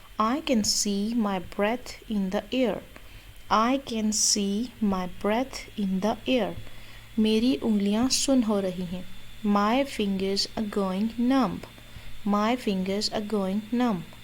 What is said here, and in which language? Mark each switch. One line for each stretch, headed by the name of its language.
English: I can see my breath in the air. I can see my breath in the air.
Hindi: मेरी उंगलियां सुन्न हो रही हैं।
English: My fingers are going numb. My fingers are going numb.